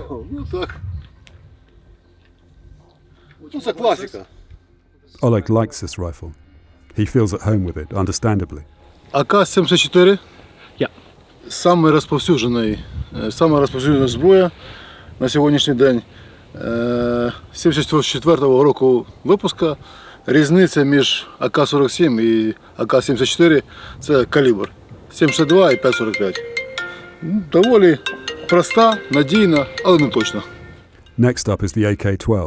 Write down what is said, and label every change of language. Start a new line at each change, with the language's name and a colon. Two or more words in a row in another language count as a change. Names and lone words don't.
Russian: Ну так. Ну это классика.
English: Oleg likes this rifle. He feels at home with it, understandably.
Ukrainian: АК-74 сама розповсюджена зброя на сьогоднішній день. 74-го року випуска. Різниця між АК-47 і АК-74 – це калібр 7,62 і 5,45. Доволі проста, надійна, але не точна.
English: Next up is the AK-12.